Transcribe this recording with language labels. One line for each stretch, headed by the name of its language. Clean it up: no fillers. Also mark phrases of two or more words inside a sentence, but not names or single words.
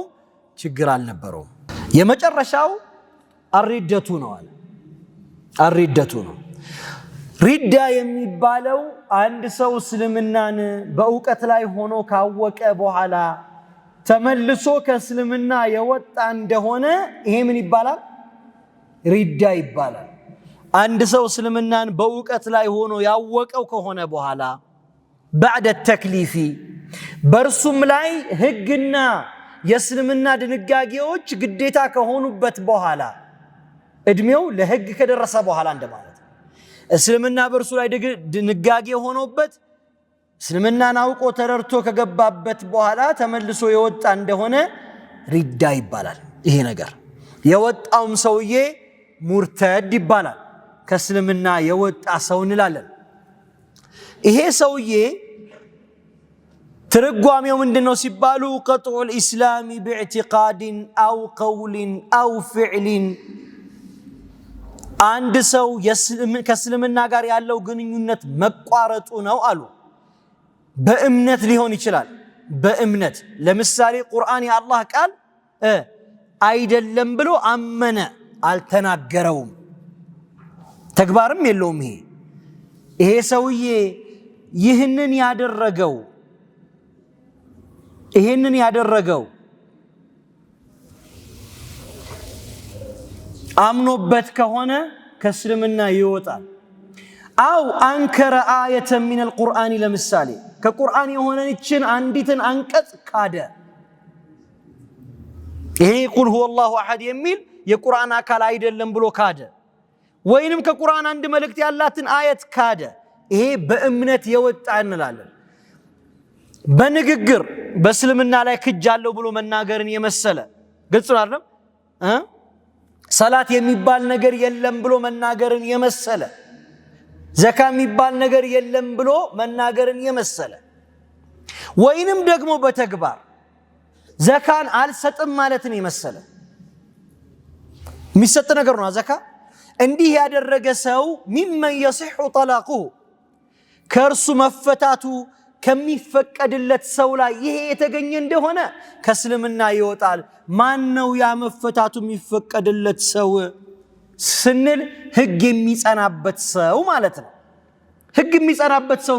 Amharic: ችግር አልነበረው የመጨረሻው አሪደቱ ነው አለ አሪደቱ ነው ሪዳ የሚባለው አንድ ሰው እስልምናን በእውቀት ላይ ሆኖ ካወቀ በኋላ ተመልሶ ከእስልምና የወጣ እንደሆነ ይሄ ምን ይባላል ሪዳ ይባላል አንድ ሰው እስልምናን በእውቀት ላይ ሆኖ ያወቀው ከሆነ በኋላ
Arabic: بعد التكليف
Amharic: በርሱም ላይ ህግና የእስልምና ድንጋጌዎች ግዴታ ከሆኑበት በኋላ እድሜው ለህግ ከደረሰ በኋላ እንደማለት እስልምና በርሱ ላይ ድንጋጌ ሆኖበት እስልምናን አውቆ ተረርቶ ከገባበት በኋላ ተመልሶ የወጣ እንደሆነ ሪዳ ይባላል ይሄ ነገር የወጣውም ሰውዬ ሙርተድ ይባላል ከእስልምና የወጣ ሰው እንላለን ይሄ ሰውዬ ትርጓሜው ምንድነው ሲባሉ
Arabic: قطع الاسلام باعتقاد او قول او فعل
Amharic: አንድ ሰው ከእስልምና ጋር ያለው ግንኙነት መቋረጡ ነው አሉ በእምነት ሊሆን ይችላል በእምነት ለምሳሌ ቁርአን የአላህ ቃል አይደለም ብሎ አመነ አልተናገረውም ተግባርም የለውም ይሄ ሰውዬ ይህንን ያደረገው አምኖበት ከሆነ ከእስልምና ይወጣል
Arabic: او انكر اية من القرآن
Amharic: ለምሳሌ ከቁርአን የሆነችን አንዲትን አንቀጽ ካደ ይሄ ቁል
Arabic: هو الله احد
Amharic: የሚል የቁርአን አካል አይደለም ብሎ ካደ ወይንም ከቁርአን አንድ መልእክት ያላትን አየት ካደ ይሄ በእምነት የወጣ እንላለን በንግግር በእስልምና ላይ ክጃለው ብሎ መናገርን የመሰለ ግልጽ ነው አይደል ሰላት የሚባል ነገር የለም ብሎ መናገርን የመሰለ ዘካ የሚባል ነገር የለም ብሎ መናገርን የመሰለ ወይንም ደግሞ በተግባር ዘካን አልሰጥም ማለትን የመሰለ የሚሰጥ ነገር ነው ዘካ እንዲህ ያደረገ ሰው
Arabic: ممن يصح طلاقه
Amharic: ከርሱ መፈታቱ ከሚፈቀድለት ሰው ላይ ይሄ የተገኘ እንደሆነ ከእስልምና ይወጣል ማን ነው ያ መፈታቱ የሚፈቀድለት ሰው ስንል ህግ የሚጸናበት ሰው ማለት ነው ህግ የሚጸናበት ሰው